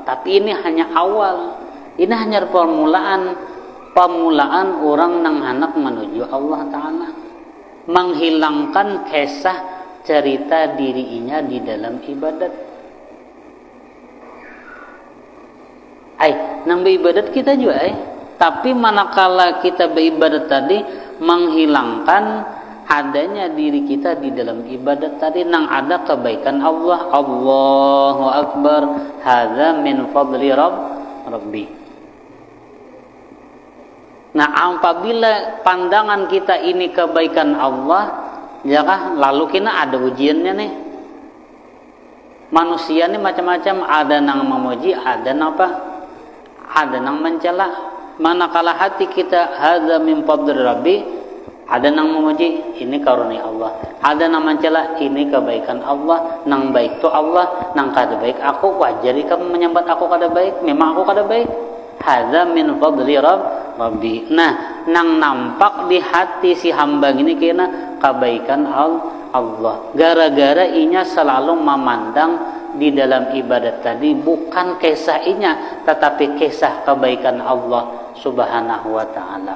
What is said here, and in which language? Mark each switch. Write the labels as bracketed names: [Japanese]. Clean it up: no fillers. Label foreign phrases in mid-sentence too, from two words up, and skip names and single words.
[Banjar] Tapi ini hanya awal, ini hanya permulaan orang nang hendak menuju Allah Ta'ala, menghilangkan kisah cerita dirinya di dalam ibadat. Nang beribadat kita juga tapi manakala kita beribadat tadi menghilangkan adanya diri kita di dalam ibadat tadi, nang ada kebaikan Allah. [Arabic] الله أكبر، هذا من فضل ربي. [Banjar] Nah, apabila pandangan kita ini kebaikan Allah, ya kah, lalu kita ada ujiannya nih. Manusia nih macam-macam, ada nang memuji, ada nang mencela. Manakala hati kita [Arabic] هذا من فضل ربي, [Indonesian] ada nang memuji, ini karunia Allah. [Banjar] Ada nang mencela, ini kebaikan Allah. Nang baik tu Allah, nang kada baik aku, wajar kamu menyambat aku kada baik, memang aku kada baik. [Arabic] هذا من فضل ربي. [Banjar] Nah, nang nampak di hati si hamba ini kena kebaikan Allah. Gara-gara inya selalu memandang di dalam ibadat tadi bukan kisah inya, tetapi kisah kebaikan Allah [Arabic] سبحانه وتعالى.